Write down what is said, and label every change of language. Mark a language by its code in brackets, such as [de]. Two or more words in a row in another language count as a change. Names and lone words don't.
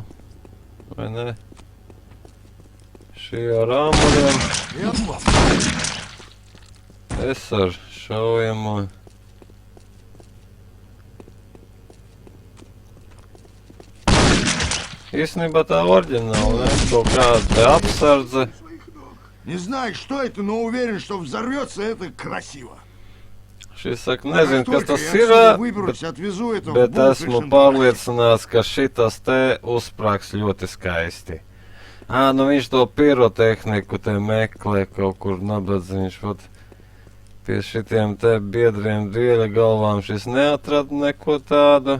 [lv] Vai ne? Šie ar āmuriem. Es ar šaujamo. Īstenībā tā oriģināla, ne? Kaut kāda apsardze. [ru] Не знаю, что это, но уверен, что взорвется это красиво. [lv] Šis saka, nezinu, kas tas [ru] я [lv] ir, [ru] отсюда выберусь, отвезу это в [lv] bet [ru] бункер [lv] esmu [ru] Шантарахи. [lv] pārliecināts, ka šitas te uzsprāgs ļoti skaisti. Nu viņš to pirotehniku te meklē kaut kur nabadzīņš, vat. Pie šitiem te biedriem dieļa galvām šis neatrada neko tādu.